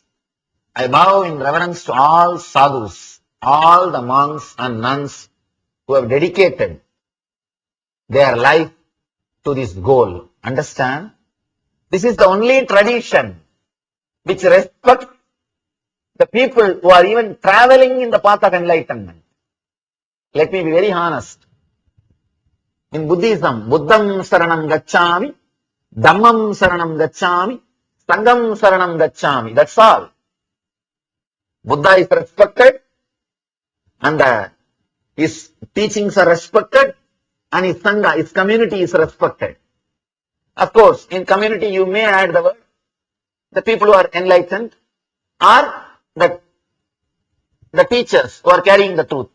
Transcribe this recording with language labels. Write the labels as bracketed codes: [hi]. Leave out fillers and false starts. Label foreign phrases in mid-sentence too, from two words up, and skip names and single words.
[en] I bow in reverence to all sadhus, all the monks and nuns who have dedicated their life to this goal. Understand? This is the only tradition which respects the people who are even traveling in the path of enlightenment. Let me be very honest. In Buddhism, [pi] Buddham Saranam Gacchami, Dhammam Saranam Gacchami, Sangham Saranam Gacchami. [en] That's all. Buddha is respected and his teachings are respected and his Sangha, his community is respected. Of course, in community you may add the word, the people who are enlightened or the teachers who are carrying the truth.